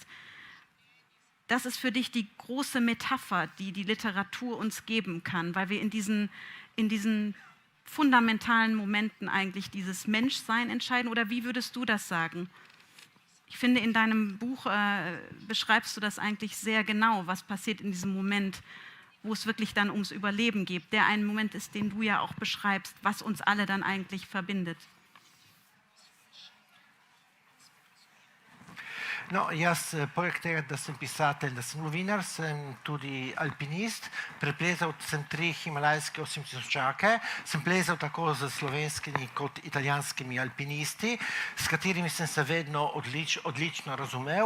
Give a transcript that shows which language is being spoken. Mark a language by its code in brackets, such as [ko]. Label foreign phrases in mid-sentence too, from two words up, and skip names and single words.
[de] Das ist für dich die große Metapher, die die Literatur uns geben kann, weil wir in diesen fundamentalen Momenten eigentlich dieses Menschsein entscheiden. Oder wie würdest du das sagen? Ich finde, in deinem Buch beschreibst du das eigentlich sehr genau, was passiert in diesem Moment, wo es wirklich dann ums Überleben geht. Der ein Moment ist, den du ja auch beschreibst, was uns alle dann eigentlich verbindet. [sl] No, jaz, poleg tega, da sem pisatelj, da sem novinar, sem tudi alpinist. Preplezal sem 3 himalajske 8000-čake. Sem plezal tako z slovenskimi kot italijanskimi alpinisti, s katerimi sem se vedno odlično razumel.